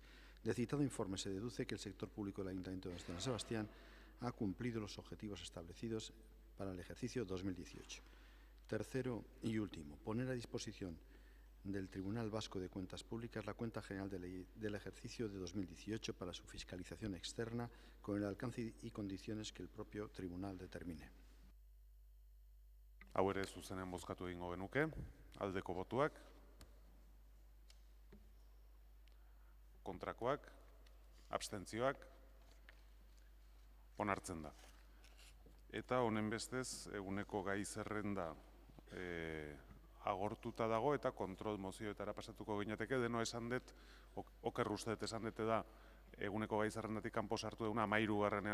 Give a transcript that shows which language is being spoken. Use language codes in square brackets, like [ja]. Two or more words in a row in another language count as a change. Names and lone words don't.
[es] Del citado informe se deduce que el sector público del Ayuntamiento de San Sebastián ha cumplido los objetivos establecidos para el ejercicio 2018. Tercero y último, poner a disposición del Tribunal Vasco de Cuentas Públicas la cuenta general del ejercicio de 2018 para su fiscalización externa con el alcance y condiciones que el propio tribunal determine. [eu] Hau ere zuzenean bozkatu egingo genuke, aldeko botuak, kontrakoak, abstentzioak, onartzen da. Eta honen bestez, eguneko gai zerrenda agortuta dago eta kontrol mozioetara pasatuko ginateke, deno esan dut, oker uste dut esan dute da, eguneko gai zerrendatik kanpo sartu duguna, 13.